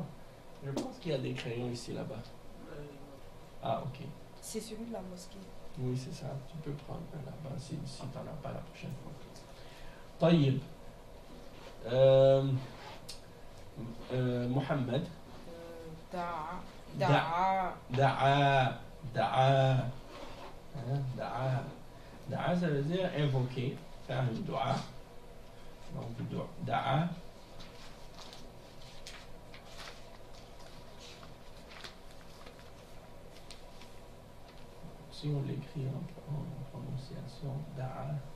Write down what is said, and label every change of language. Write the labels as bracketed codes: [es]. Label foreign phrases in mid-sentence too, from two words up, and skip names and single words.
[fr] Je pense qu'il y a des crayons ici, là-bas. Ah, ok. C'est celui de la mosquée. Oui, c'est ça. Tu peux prendre un là-bas si tu n'en as pas la prochaine fois. طيب. Mohamed. Da'a. Da'a. Da'a. Da'a. Hein, Da'a. Da'a, ça veut dire invoquer, faire une dua. Donc, Da'a. Si on l'écrit en prononciation, Da'a.